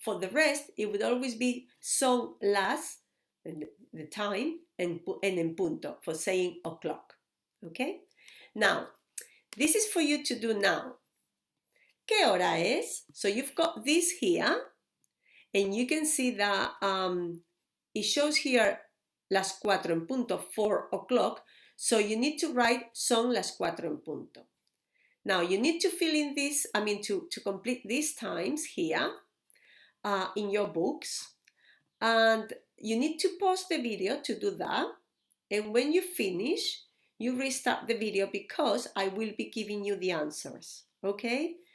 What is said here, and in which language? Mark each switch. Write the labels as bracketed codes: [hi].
[en] For the rest, it would always be [es] son las, [en] the time, and [es] en punto [en] for saying o'clock. Okay? Now, this is for you to do now. [es] ¿Qué hora es? [en] So you've got this here, and you can see that it shows here [es] las 4 en punto, [en] 4 o'clock. So you need to write [es] son las 4 en punto. [en] Now you need to fill in this, to complete these times here in your books. And you need to pause the video to do that. And when you finish, you restart the video because I will be giving you the answers, okay?